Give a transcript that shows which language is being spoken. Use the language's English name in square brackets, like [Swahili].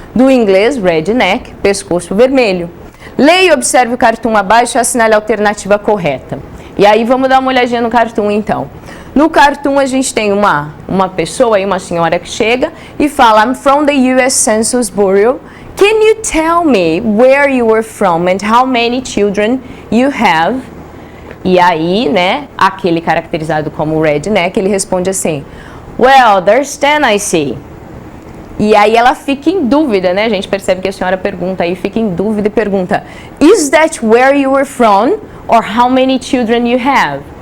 [Portuguese] Do inglês, redneck, pescoço vermelho. Leia e observe o cartoon abaixo e assinale a alternativa correta. E aí vamos dar uma olhadinha no cartoon então. No cartoon a gente tem uma pessoa aí, uma senhora que chega e fala: [English] I'm from the US Census Bureau. Can you tell me where you were from and how many children you have? [Portuguese] E aí, né, aquele caracterizado como redneck, ele responde assim: [English] Well, there's 10 I see. [Portuguese] E aí ela fica em dúvida, né? A gente percebe que a senhora pergunta aí, fica em dúvida e pergunta: [English] Is that where you were from or how many children you have?